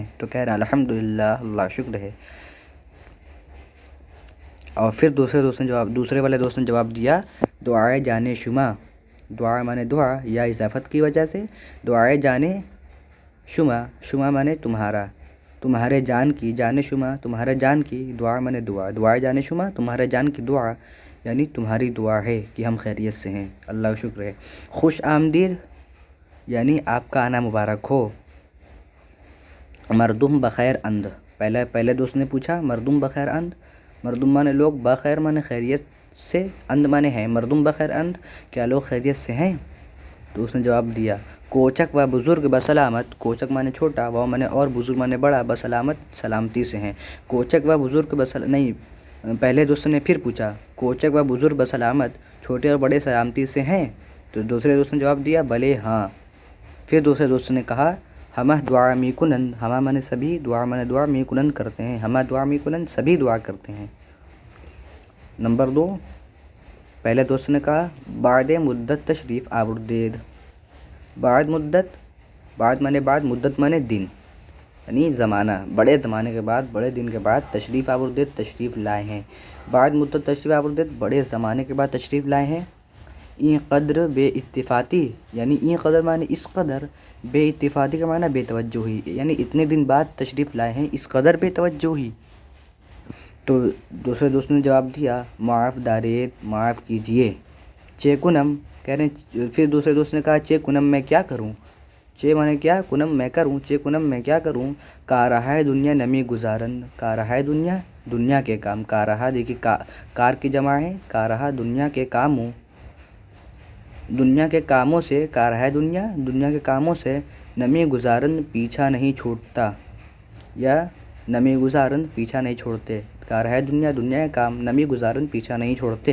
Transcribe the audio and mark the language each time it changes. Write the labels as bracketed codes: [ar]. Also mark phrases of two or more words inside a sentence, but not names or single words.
[ur] تو کہہ رہے ہیں الحمدللہ، اللہ شکر ہے۔ اور پھر دوسرے والے دوست نے جواب دیا [fa] دعائے جانے شما، [ur] دعا مانے دعا یا اضافت کی وجہ سے [fa] دعائے جانے شما، [ur] شما مانے تمہارا، تمہارے جان کی، [fa] جانے شما [ur] تمہارے جان کی، دعا مانے دعا، [fa] دعائے جانے شما [ur] تمہارے جان کی دعا، یعنی تمہاری دعا ہے کہ ہم خیریت سے ہیں، اللہ کا شکر ہے۔ خوش آمدید یعنی آپ کا آنا مبارک ہو۔ [fa] مردم بخیر اند، [ur] پہلے دوست نے پوچھا [fa] مردم بخیر اند، [ur] مردم مانے لوگ، بخیر مانے خیریت سے، اند مانے ہیں، [fa] مردم بخیر اند [ur] کیا لوگ خیریت سے ہیں؟ تو اس نے جواب دیا [fa] کوچک و بزرگ بسلامت، [ur] کوچک مانے چھوٹا، وہ مانے اور، بزرگ مانے بڑا، بسلامت سلامتی سے ہیں۔ [fa] کوچک و بزرگ [ur] پہلے دوست نے پھر پوچھا [fa] کوچک و بزرگ بسلامت، [ur] چھوٹے اور بڑے سلامتی سے ہیں؟ تو دوسرے دوست نے جواب دیا بھلے ہاں۔ پھر دوسرے دوست نے کہا [fa] ہمہ دعا می کنند، [ur] ہمہ مانے سبھی، دعا مانے دعا، [fa] می کنند [ur] کرتے ہیں، [fa] ہمہ دعا می کنند [ur] سبھی دعا کرتے ہیں۔ نمبر 2، پہلے دوست نے کہا [fa] بعد مدت تشریف آوردید، بعد مدت، [ur] بعد مانے بعد، مدت مانے دن یعنی زمانہ، بڑے زمانے کے بعد، بڑے دن کے بعد، [fa] تشریف آوردید [ur] تشریف لائے ہیں، [fa] بعد مدت تشریف آوردید [ur] بڑے زمانے کے بعد تشریف لائے ہیں۔ [fa] این قدر بے اتفاقی [ur] یعنی [fa] این قدر [ur] مانے اس قدر، بے اتفاقی کا معنی بے توجہی، یعنی اتنے دن بعد تشریف لائے ہیں، اس قدر بے توجہی۔ تو دوسرے دوست نے جواب دیا [fa] معاف دارید، [ur] معاف کیجئے۔ [fa] چے کنم، [ur] کہہ رہے ہیں پھر دوسرے دوست نے کہا [fa] چے کنم [ur] میں کیا کروں، چے مانے کیا، کنم میں کروں، [fa] چے کنم [ur] میں کیا کروں، [fa] کا رہا ہے دنیا نمی گزارند، کا رہا ہے دنیا، [ur] دنیا کے کام، کا رہا دیکھیے کار کی جمع ہے، کا رہا دنیا کے کاموں، دنیا کے کاموں سے، کا رہا ہے دنیا، دنیا کے کاموں سے، [fa] نمی گزارند [ur] پیچھا نہیں چھوٹتا، یا [fa] نمی گزارند [ur] پیچھا نہیں چھوڑتے، [fa] کا رہا ہے دنیا، [ur] دنیا کے کام، [fa] نمی گزارند [ur] پیچھا نہیں چھوڑتے۔